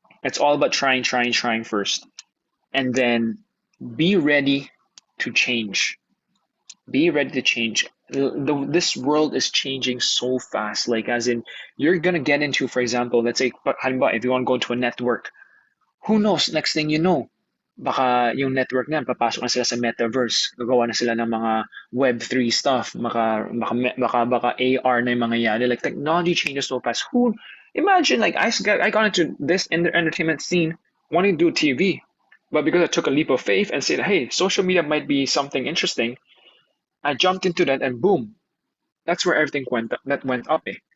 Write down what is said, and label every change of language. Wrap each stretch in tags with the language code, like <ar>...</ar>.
<en>It's all about trying first, and then be ready to change. Be ready to change. This world is changing so fast. Like, as in, you're gonna get into, for example, let's say, halimbawa, if you want to go into a network, who knows? Next thing you know,</en> <tl>baka yung network na papasok na sila sa metaverse. Gagawa na sila ng mga Web3 stuff. Baka AR na yung mga yali.</tl> <en>Like, technology changes so fast. Who imagine, like, I got into this entertainment scene wanting to do TV, but because I took a leap of faith and said, hey, social media might be something interesting, I jumped into that, and boom, that's where everything went up.</en>